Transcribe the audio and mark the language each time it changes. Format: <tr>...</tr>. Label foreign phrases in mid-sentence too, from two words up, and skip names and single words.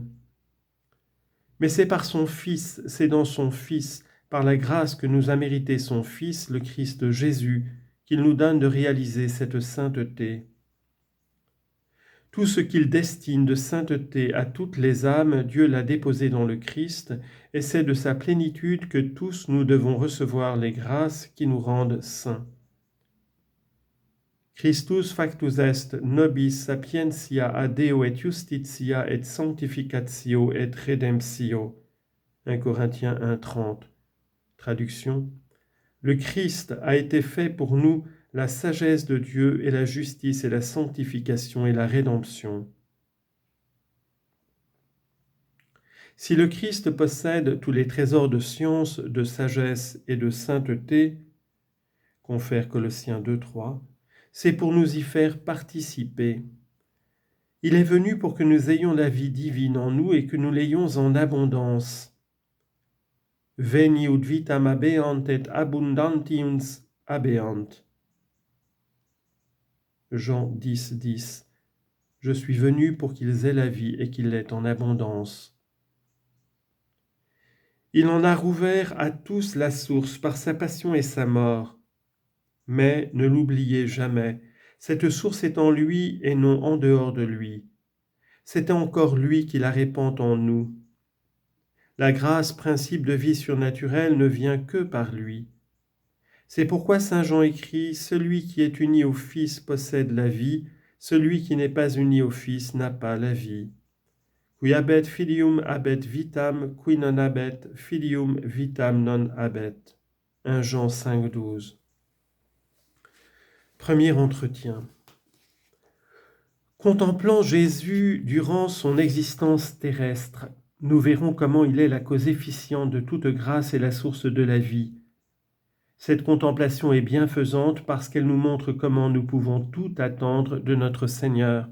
<fr>Mais c'est par son Fils, c'est dans son Fils, par la grâce que nous a mérité son Fils, le Christ Jésus, qu'il nous donne de réaliser cette sainteté. Tout ce qu'il destine de sainteté à toutes les âmes, Dieu l'a déposé dans le Christ, et c'est de sa plénitude que tous nous devons recevoir les grâces qui nous rendent saints.</fr> <la>Christus factus est nobis sapientia ad Deo et justitia et sanctificatio et redemptio.</la> <fr>1 Corinthiens 1,30. Traduction. Le Christ a été fait pour nous la sagesse de Dieu et la justice et la sanctification et la rédemption. Si le Christ possède tous les trésors de science, de sagesse et de sainteté, confère Colossiens 2,3, c'est pour nous y faire participer. Il est venu pour que nous ayons la vie divine en nous et que nous l'ayons en abondance.</fr> <la>Veniut vitam habeant et abundantium habeant.</la> <fr>Jean 10, 10. Je suis venu pour qu'ils aient la vie et qu'ils l'aient en abondance. Il en a rouvert à tous la source par sa passion et sa mort. Mais ne l'oubliez jamais, cette source est en lui et non en dehors de lui. C'est encore lui qui la répand en nous. La grâce, principe de vie surnaturelle, ne vient que par lui. C'est pourquoi saint Jean écrit « Celui qui est uni au Fils possède la vie, celui qui n'est pas uni au Fils n'a pas la vie.</fr> <la>» Qui habet filium habet vitam, qui non habet filium vitam non habet.</la> <fr>1 Jean 5, 12. Premier entretien. Contemplant Jésus durant son existence terrestre, nous verrons comment il est la cause efficiente de toute grâce et la source de la vie. Cette contemplation est bienfaisante parce qu'elle nous montre comment nous pouvons tout attendre de notre Seigneur.</fr>